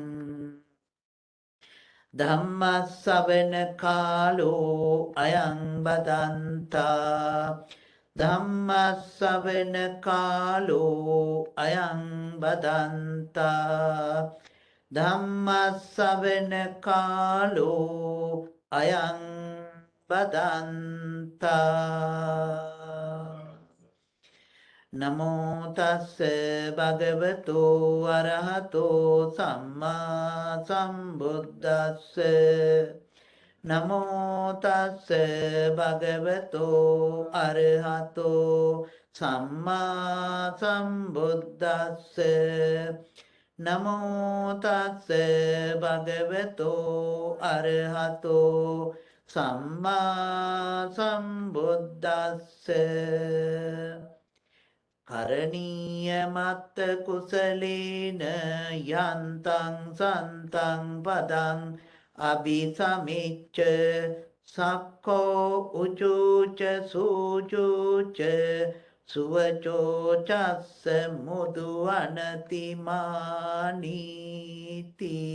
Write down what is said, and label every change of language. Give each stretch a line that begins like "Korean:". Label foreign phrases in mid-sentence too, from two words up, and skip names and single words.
Pali: ධම්මස්සවන කාලෝ අයං බදන්තා ධම්මස්සවන කාලෝ අයං බදන්තා ධම්මස්සවන කාලෝ අයං බදන්තා නමෝ තස්ස භගවතෝ අරහතෝ සම්මා සම්බුද්දස්ස නමෝ තස්ස භගවතෝ අරහතෝ සම්මා සම්බුද්දස්ස නමෝ තස්ස භගවතෝ අරහතෝ සම්මා සම්බුද්දස්ස කරණීය මත්ත කුසලේන යන්තං සන්තං පදං අபிසමිච්ච සක්කෝ උචුච සූචුච සුවචෝ චස්ස මුදු අනතිමානීති.